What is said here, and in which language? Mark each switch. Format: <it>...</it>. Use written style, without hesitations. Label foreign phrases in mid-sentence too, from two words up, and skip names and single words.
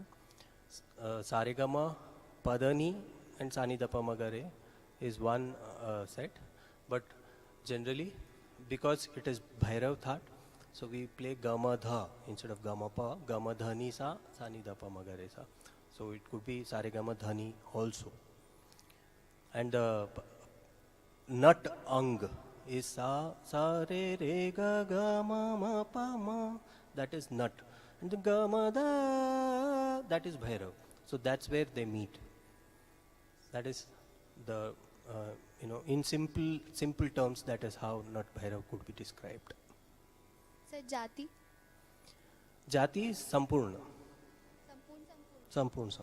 <en>Sarigama, Padani and Sanidapa Magare is one set, but generally because it is Bhairav That, so we play Gama Dha instead of Gama Pa, Gama Dhani Sa, Sanidapa Magare Sa. So it could be Sarigama Dhani also. And the Nat Ang is Sa, Sa Re Re Ga Ga Ma Ma Pa Ma, that is Nat. And the Gama Da, that is Bhairav. So that's where they meet. That is the, in simple terms, that is how Nat Bhairav could be described. Sir, Jati? Jati is Sampurna. Sampurna.</en>